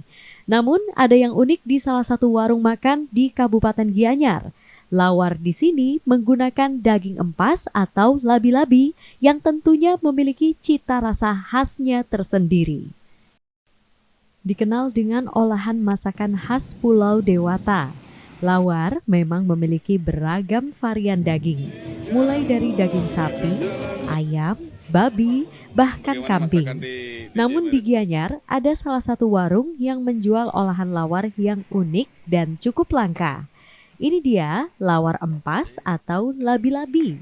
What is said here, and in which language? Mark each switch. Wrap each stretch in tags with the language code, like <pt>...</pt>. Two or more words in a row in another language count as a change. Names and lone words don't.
<id>Namun ada yang unik di salah satu warung makan di Kabupaten Gianyar. Lawar di sini menggunakan daging empas atau labi-labi yang tentunya memiliki cita rasa khasnya tersendiri. Dikenal dengan olahan masakan khas Pulau Dewata, lawar memang memiliki beragam varian daging, mulai dari daging sapi, ayam, babi, bahkan kambing. Namun di Gianyar ada salah satu warung yang menjual olahan lawar yang unik dan cukup langka. Ini dia lawar empas atau labi-labi.</id>